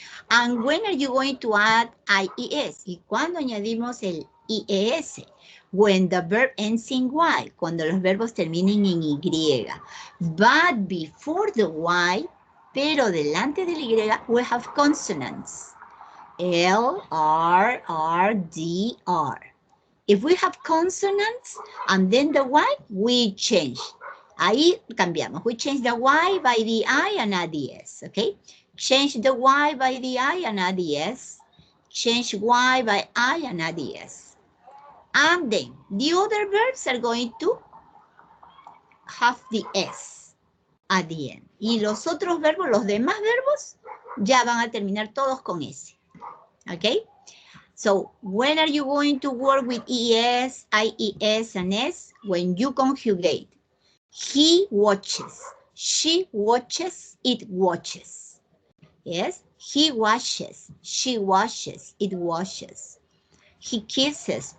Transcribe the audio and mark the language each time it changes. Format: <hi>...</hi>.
<en>And when are you going to add IES?</en> <es>¿Y cuándo añadimos el IES?</es> <en>When the verb ends in Y,</en> <es>cuando los verbos terminen en Y.</es> <en>But before the Y,</en> <es>pero delante del Y,</es> <en>we have consonants. L, R, R, D, R. If we have consonants and then the Y, we change.</en> <es>Ahí cambiamos.</es> <en>We change the Y by the I and add the S, okay? Change the Y by the I and add the S. Change Y by I and add the S. And then the other verbs are going to have the S at the end.</en> <es>Y los otros verbos, los demás verbos, ya van a terminar todos con S.</es> <en>Okay? So, when are you going to work with ES, IES, and S? When you conjugate. He watches. She watches. It watches. Yes? He washes. She washes. It washes. He kisses.</en>